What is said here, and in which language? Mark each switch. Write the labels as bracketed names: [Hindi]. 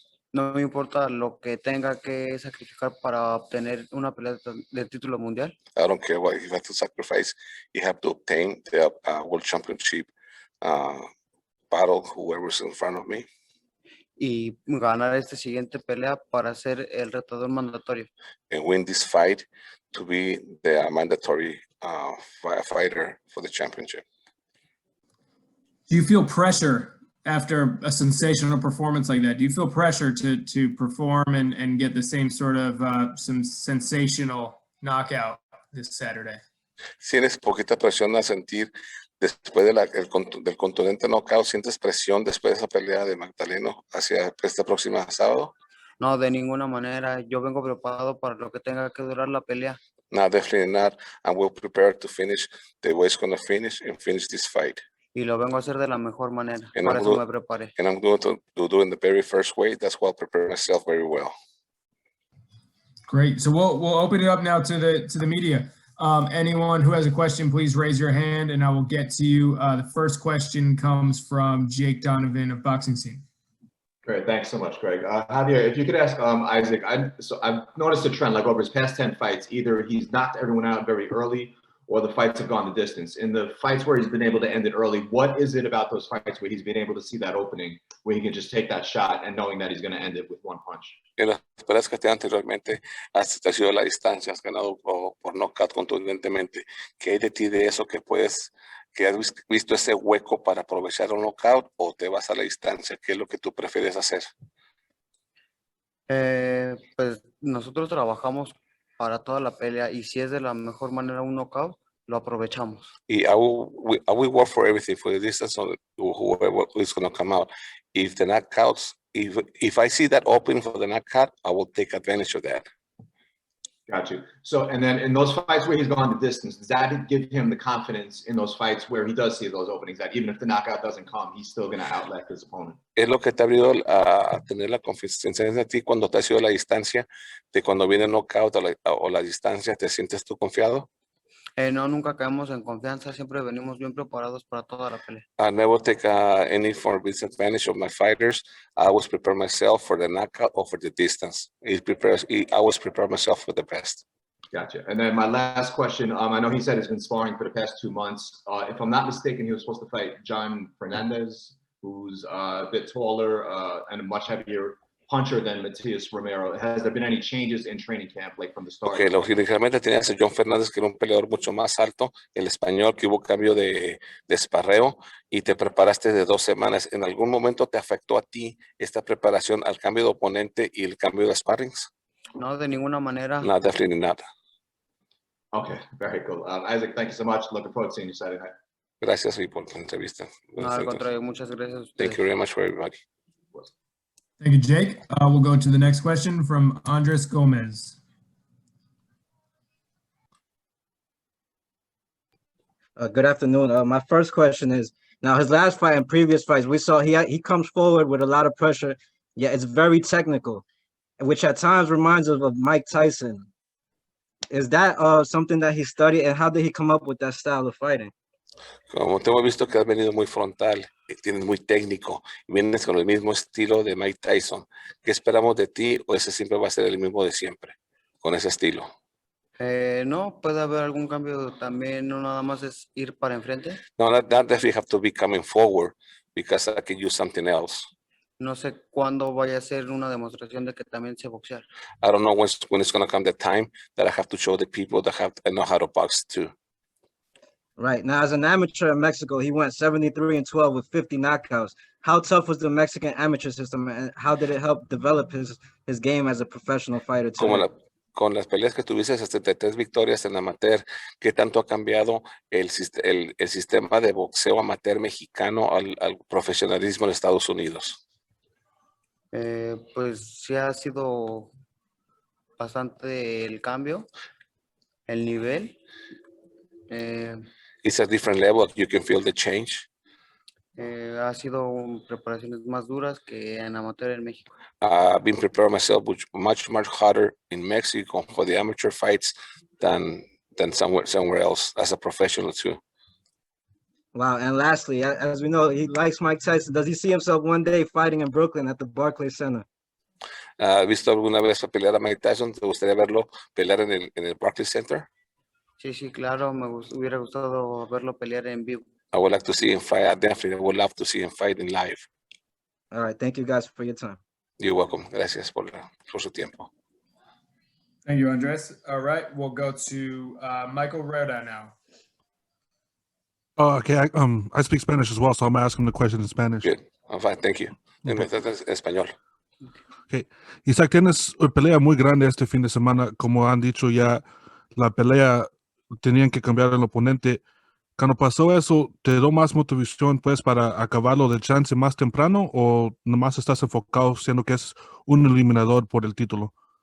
[Spanish] No me importa lo que tenga que sacrificar para obtener una pelea de título mundial. [English] I don't care what you have to sacrifice. You have to obtain the World Championship battle, whoever's in front of me. [Spanish] Y ganar esta siguiente pelea para ser el retador mandatorio. [English] And win this fight to be the mandatory fighter for the championship. Do you feel pressure after a sensational performance like that? Do you feel pressure to perform and get the same sort of some sensational knockout this Saturday? [Spanish] ¿Sientes poquita presión a sentir después del contundente knockout? ¿Sientes presión después de esa pelea de Magdaleno hacia este próximo sábado? No, de ninguna manera. Yo vengo preparado para lo que tenga que durar la pelea. [English] No, definitely not. I'm well prepared to finish the way it's going to finish and finish this fight. [Spanish] Y lo vengo a hacer de la mejor manera. [English] And [Spanish] Por [English] I'm [Spanish] eso [English] good. [Spanish] me preparé. [English] And I'm going to do it in the very first way. That's why I'll prepare myself very well. Great. So we'll open it up now to the media. Anyone who has a question, please raise your hand and I will get to you. The first question comes from Jake Donovan of Boxing Scene. Great, thanks so much, Greg. Javier, if you could ask Isaac, I've noticed a trend, like over his past 10 fights, either he's knocked everyone out very early or the fights have gone the distance. In the fights where he's been able to end it early, what is it about those fights where he's been able to see that opening, where he can just take that shot and knowing that he's going to end it with one punch? [Spanish] En las peleas que te anteriormente has sido la distancia, has ganado por knockout contundentemente. ¿Qué hay de ti de eso que has visto ese hueco para aprovechar un knockout o te vas a la distancia? ¿Qué es lo que tú prefieres hacer? Pues nosotros trabajamos para toda la pelea y si es de la mejor manera un knockout, lo aprovechamos. [English] I will work for everything, for the distance or whoever is going to come out. If the knockouts, if I see that opening for the knockout, I will take advantage of that. Got you. So, and then in those fights where he's gone the distance, does that give him the confidence in those fights where he does see those openings, that even if the knockout doesn't come, he's still going to outlet his opponent? [Spanish] Es lo que te ha abrido a tener la confianza en ti cuando te has ido a la distancia, de cuando viene el knockout o la distancia, ¿te sientes tú confiado? No, nunca caemos en confianza, siempre venimos bien preparados para toda la pelea. [English] I never take any for disadvantage of my fighters. I always prepare myself for the knockout or for the distance. I always prepare myself for the best. Gotcha. And then my last question, I know he said he's been sparring for the past 2 months. If I'm not mistaken, he was supposed to fight John Fernandez, who's a bit taller and a much heavier puncher than Matias Romero. Has there been any changes in training camp, like from the start? [Spanish] Okay, originalmente tenías a John Fernández, que era un peleador mucho más alto, el español, que hubo cambio de esparreo y te preparaste de 2 semanas. ¿En algún momento te afectó a ti esta preparación al cambio de oponente y el cambio de sparrings? No, de ninguna manera. [English] No, definitely not. Okay, very cool. Isaac, thank you so much. Looking forward to seeing you Saturday night. [Spanish] Gracias por la entrevista. No, al contrario, muchas gracias a ustedes. [English] Thank you very much for everybody. Thank you, Jake. We'll go to the next question from Andres Gomez. Good afternoon. My first question is, now his last fight and previous fights, we saw he comes forward with a lot of pressure. Yeah, it's very technical, which at times reminds us of Mike Tyson. Is that something that he studied, and how did he come up with that style of fighting? [Spanish] Como te hemos visto que has venido muy frontal, tienes muy técnico, y vienes con el mismo estilo de Mike Tyson. ¿Qué esperamos de ti o ese siempre va a ser el mismo de siempre, con ese estilo? No, puede haber algún cambio también, no nada más es ir para enfrente. [English] No, not that we have to be coming forward, because I can use something else. [Spanish] No sé cuándo vaya a ser una demostración de que también sé boxear. [English] I don't know when it's going to come the time that I have to show the people that I know how to box too. Right. Now, as an amateur in Mexico, he went 73-12 with 50 knockouts. How tough was the Mexican amateur system, and how did it help develop his game as a professional fighter today? [Spanish] Con las peleas que tuviste, 73 victorias en amateur, ¿qué tanto ha cambiado el sistema de boxeo amateur mexicano al profesionalismo en Estados Unidos? Pues sí ha sido bastante el cambio. El nivel, eh, [English] It's a different level. You can feel the change. [Spanish] ha sido preparaciones más duras que en amateur en México. [English] I've been preparing myself much harder in Mexico for the amateur fights than somewhere else as a professional too. Wow. And lastly, as we know, he likes Mike Tyson. Does he see himself one day fighting in Brooklyn at the Barclays Center? [Spanish] ¿Has visto alguna vez a pelear a Mike Tyson? ¿Te gustaría verlo pelear en el Barclays Center? Sí, claro, hubiera gustado verlo pelear en vivo. [English] I would like to see him fight. I definitely would love to see him fight in live. All right. Thank you guys for your time. You're welcome. [Spanish] Gracias por su tiempo. [English] Thank you, Andres. All right, we'll go to Michael Reda now. Oh, okay. I speak Spanish as well, so I'm asking the question in Spanish. Good. I'm fine. Thank you. [Spanish] En español. [English] Okay. [Spanish] Isaac, tienes una pelea muy grande este fin de semana. Como han dicho ya, la pelea tenían que cambiar el oponente. Cuando pasó eso, ¿te dio más motivación pues para acabarlo del chance más temprano o nomás estás enfocado siendo que es un eliminador por el título?